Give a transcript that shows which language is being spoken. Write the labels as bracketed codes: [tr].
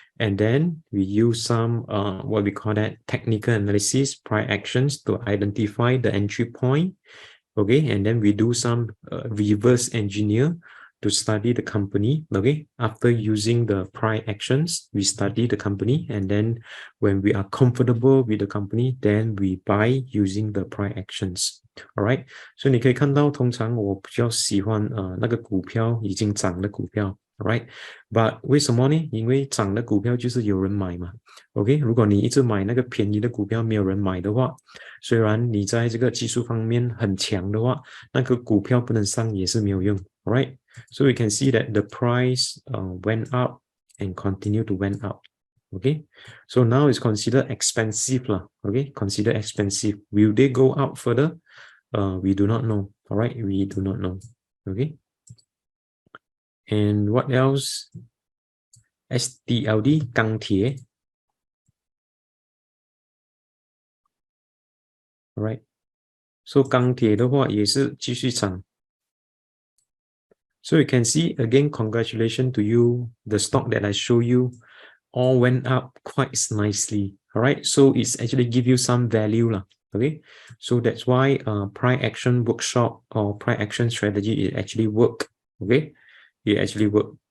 [en] And then we use some what we call that technical analysis, price actions to identify the entry point. Okay, and then we do some reverse engineer to study the company. Okay, after using the price actions, we study the company, and then when we are comfortable with the company, then we buy using the price actions. All right, [zh] 所以你可以看到，通常我比较喜欢那个股票已经涨的股票。 [en] Right, but [zh] 为什么呢？因为涨的股票就是有人买嘛。 [en] OK， [zh] 如果你一直买那个便宜的股票，没有人买的话，虽然你在这个技术方面很强的话，那个股票不能上也是没有用。 [en] Right, so we can see that the price went up and continue to went up. Okay, so now it's considered expensive lah. Okay, considered expensive. Will they go up further? We do not know. All right, we do not know. Okay. And what else? [zh] STLD 钢铁 [en] right? So [zh] 钢铁的话也是继续涨。 [en] So you can see again, congratulations to you. The stock that I show you all went up quite nicely. All right. So it's actually give you some value lah. Okay. So that's why price action workshop or price action strategy it actually work. Okay. It actually work.